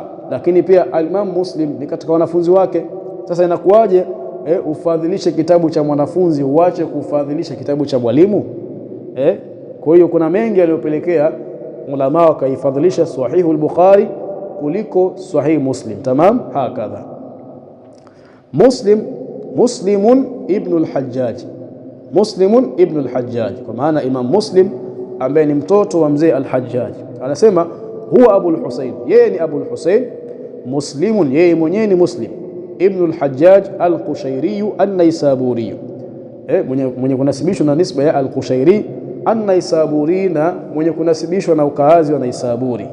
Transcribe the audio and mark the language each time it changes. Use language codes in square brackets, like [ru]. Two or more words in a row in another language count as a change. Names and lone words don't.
[sw] Lakini pia al-Imam Muslim ni katika wanafunzi wake. Sasa inakuwaje ufadhilishe kitabu cha mwanafunzi uache kufadhilisha kitabu cha mwalimu? Kwa hiyo kuna mengi yaliyopelekea ulama wakaifadhilisha Sahihu al-Bukhari kuliko Sahih Muslim. [ar] تمام هكذا. [sw] Muslimun ibn al-Hajjaj, Muslimun ibn al-Hajjaj, kwa maana Imam Muslim ambaye ni mtoto wa mzee al-Hajjaj, anasema huwa Abu al-Husayn, yeye ni Abu al-Husayn. Muslimun, yeye mwenyewe ni Muslim ibn al-Hajjaj al-Qushairi an-Naisaburi, mwenye kunasibishwa na nisba ya al-Qushairi an-Naisaburi, na mwenye kunasibishwa na ukaazi wa Naisaburi.